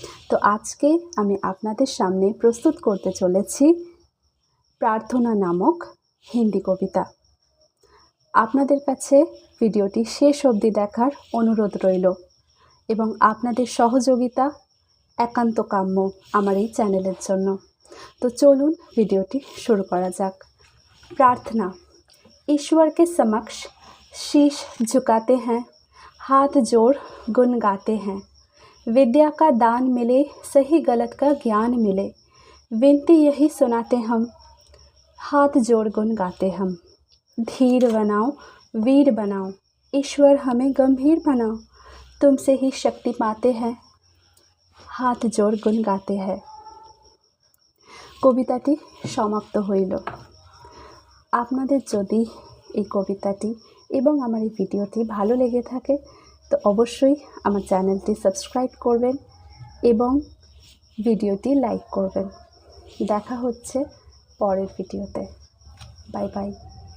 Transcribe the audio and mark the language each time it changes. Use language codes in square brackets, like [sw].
[bn] তো আজকে আমি আপনাদের সামনে প্রস্তুত করতে চলেছি প্রার্থনা নামক হিন্দি কবিতা। আপনাদের কাছে ভিডিওটি শেষ অবধি দেখার অনুরোধ রইল এবং আপনাদের সহযোগিতা একান্ত কাম্য আমার এই চ্যানেলের জন্য। तो चलून वीडियोटी शुरू करा जाक। प्रार्थना। [hi] ईश्वर के समक्ष शीश झुकाते हैं, हाथ जोड़ गुन गाते हैं। विद्या का दान मिले, सही गलत का ज्ञान मिले, विनती यही सुनाते हम, हाथ जोड़ गुन गाते हम। धीर बनाओ, वीर बनाओ, ईश्वर हमें गंभीर बनाओ, तुमसे ही शक्ति पाते हैं, हाथ जोड़ गुन गाते हैं। [bn] কবিতাটি সমাপ্ত হইল। আপনাদের যদি এই কবিতাটি এবং আমার এই ভিডিওটি ভালো লেগে থাকে তো অবশ্যই আমার চ্যানেলটি সাবস্ক্রাইব করবেন এবং ভিডিওটি লাইক করবেন। দেখা হচ্ছে পরের ভিডিওতে। Bye bye.